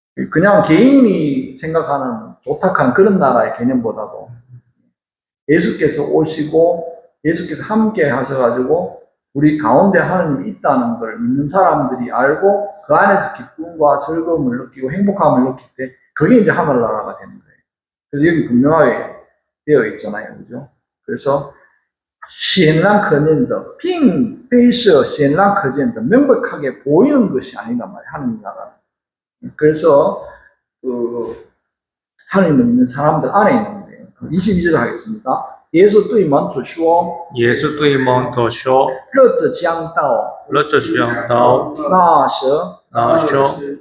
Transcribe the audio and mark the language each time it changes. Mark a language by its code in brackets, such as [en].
[ko] 그냥 개인이 생각하는 조탁한 그런 나라의 개념보다도 예수께서 오시고 예수께서 함께 하셔가지고 우리 가운데 하나님이 있다는 걸 믿는 사람들이 알고 그 안에서 기쁨과 즐거움을 느끼고 행복함을 느낄 때 그게 이제 하늘나라가 되는 거예요. 그래서 여기 분명하게 되어 있잖아요. 그죠? 그래서 [zh] 显然可见的并非是显然可见的 [ko] 명백하게 보이는 것이 아니란 말이에요. 하나님 나라는. 그래서 하나님을 믿는 사람들 안에 있는 거예요. 22절 하겠습니다. [zh] 耶稣对门徒说耶稣对门徒说日子将到日子将到那时那时